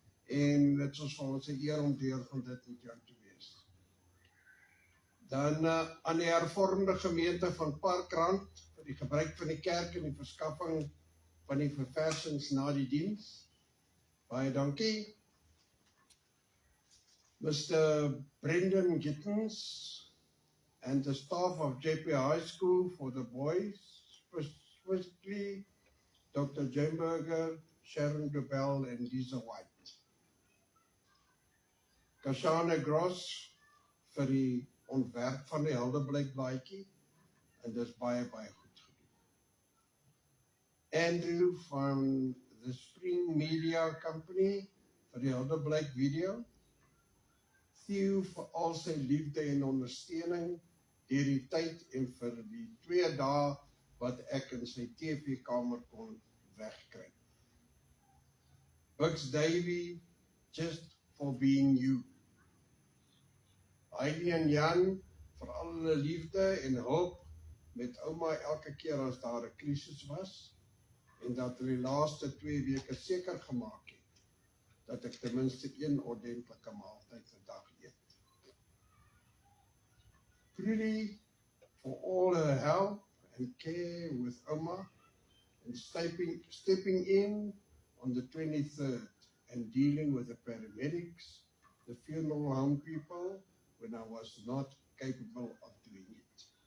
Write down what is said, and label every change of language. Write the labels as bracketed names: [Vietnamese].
[Afrikaans] En dit is vir ons 'n eer om deel van dit met jou te wees. Dan aan die hervormde gemeente van Parkrand, vir die gebruik van die kerk en die verskaffing van die verversings na die diens. Baie dankie. [English] Mr. Brendan Gittens and the staff of JP High School for the boys, specifically Dr. Jemberger, Sharon Dubell and Lisa White. [Afrikaans] Kashana Gross vir die ontwerp van die Helderblyk blaadjie en dis baie goed gedoen. Andrew van the Spring Media Company vir die Helderblyk video. Theo vir al sy liefde en ondersteuning deur die tyd en vir die 2 dae wat ek in sy TV-kamer kon wegkry. [English] Bugs Davy, just for being you. [Afrikaans] Heidi en Jan, vir al hulle liefde en hulp met ouma elke keer as daar 'n krisis was en dat hulle die laaste 2 weke seker gemaak het dat ek ten minste 1 ordentlike maaltyd per dag eet. [English] Trudy, for all her help and care with Oma and stepping in on the 23rd and dealing with the paramedics, the funeral home people, when I was not capable of doing it.